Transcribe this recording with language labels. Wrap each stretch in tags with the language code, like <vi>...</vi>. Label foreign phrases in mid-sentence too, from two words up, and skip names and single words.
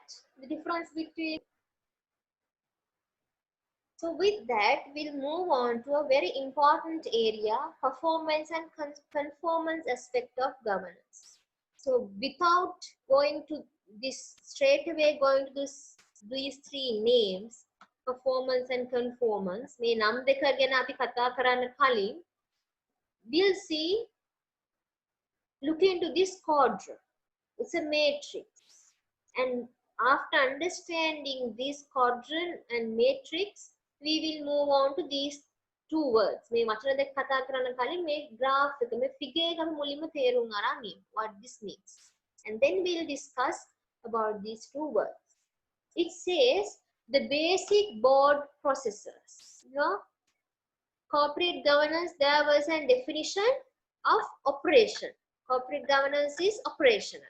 <en>The difference between. So with that, we'll move on to a very important area, performance and conformance aspect of governance. So without going to this straight away, going to these three names, performance and conformance,</en> <si>මේ නම් දෙක ගැන අපි කතා කරන්න කලින්,</si> <en>we'll see, look into this quadrant. It's a matrix. And after understanding this quadrant and matrix, we will move on to these two words.</en> <si>මේ වචන දෙක කතා කරන්න කලින් මේ graph එක, මේ figure එක අපි මුලින්ම තේරුම් අරන් ඉමු.</si> <en>What this means. And then we'll discuss about these two words. It says the basic board processes. You know, corporate governance, there was a definition of operation. Corporate governance is operational.</en>